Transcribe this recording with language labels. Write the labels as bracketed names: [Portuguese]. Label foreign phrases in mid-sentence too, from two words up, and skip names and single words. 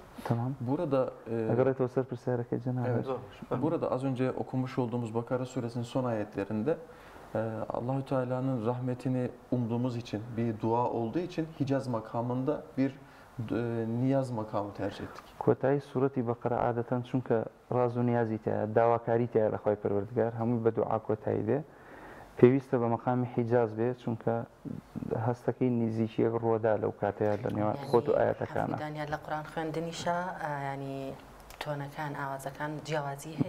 [Turkish] Tamam. Burada evet. Burada az önce okumuş olduğumuz Bakara suresinin son ayetlerinde Allahü Teala'nın rahmetini umduğumuz için bir dua olduğu için Hicaz makamında bir niyaz makamı tercih ettik. [Central Kurdish] کۆتایی سوورەتی بەقەرە عادەتەن چونکە ڕاز و نیازی تایە داواکاری تایە لە خۆی پەروەردگار هەمووی بە دوعا کۆتایی بێ پێویستە بە مەقامی حیجاز بێ چونکە هەستەکەی نزیکیەک ڕۆدا لەو کاتەیە لە نێوان خۆت و ئاەتەکانە دانیان لە قورآن خوێندنیشە ینی تۆنەکان ئاوازەکان جیاوازی هەیە